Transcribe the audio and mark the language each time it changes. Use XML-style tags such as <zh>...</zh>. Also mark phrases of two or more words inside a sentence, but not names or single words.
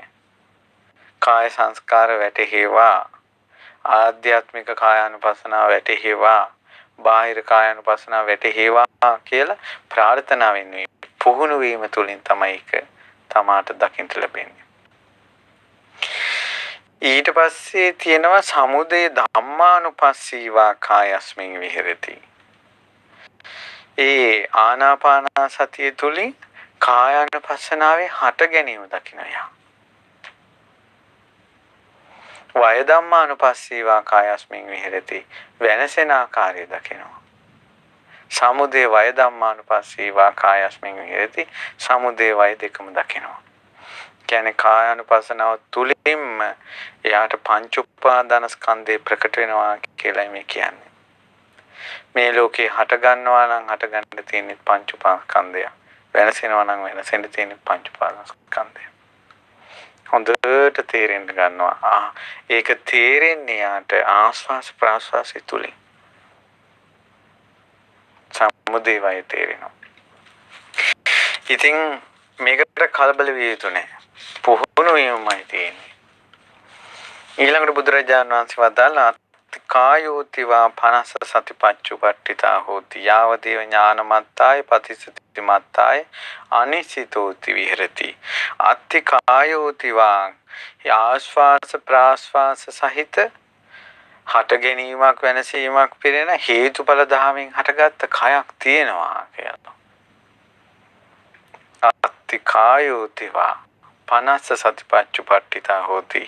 <si>කාය සංස්කාර වැටහිවා ආධ්‍යාත්මික කායානුපස්සනාව වැටහිවා බාහිර කායානුපස්සනාව වැටහිවා කියලා ප්‍රාර්ථනා වෙන්නේ පුහුණු වීම තුලින් තමයි ඒක තමාට දකින්න ලැබෙන්නේ. ඊට පස්සේ තියෙනවා</si> <pi>සමුදය ධම්මානුපස්සීවා කායස්මින් විහෙරති.</pi> <si>ඒ ආනාපාන සතිය තුලින් කායානුපස්සනාවේ හට ගැනීම දකින්නයා.</si> <pi>වය ධම්මානුපස්සීවා කායස්මින් විහෙරති</pi> <si>වෙනසෙන ආකාරය දකිනවා.</si> <pi>සමුදය වය ධම්මානුපස්සීවා කායස්මින් විහෙරති</pi> <si>සමුදය වය දෙකම දකිනවා. කියන්නේ කායානුපස්සනාව තුලින්ම එයාට පංච උපාදාන ස්කන්ධේ ප්‍රකට වෙනවා කියලා මේ කියන්නේ. මේ ලෝකේ හට ගන්නවා නම් හට ගන්න තියෙන පංච උපාදානස්කන්ධය. වෙනසෙනවා නම් වෙනසෙන්න තියෙන පංච උපාදානස්කන්ධය. හොඳට තේරෙන්න ගන්නවා. ඒක තේරෙන්නේ යාට ආස්වාස ප්‍රාස්වාසය තුලින්. සමුදය වය තේරෙනවා. ඉතින් මේකට කලබල විය යුතු නැහැ. පුහුණු වීමයි තියෙන්නේ. ඊළඟට බුදුරජාණන් වහන්සේ වදාළා</si> <pi>කායෝතිවා 50 සතිපච්චුපට්ඨිතා හෝති යාවදේව ඥානමත්තාය පතිසති මත්තාය අනිසිතෝති විහෙරති අත්ති කායෝතිවා</pi> <si>ආස්වාස ප්‍රාස්වාස සහිත හට ගැනීමක් වෙනසීමක් පිරෙන හේතුඵල ධාමෙන් හටගත්ත කයක් තියෙනවා කියලා.</si> <pi>අත්ති කායෝතිවා 50 සතිපච්චුපට්ඨිතා හෝති.</pi>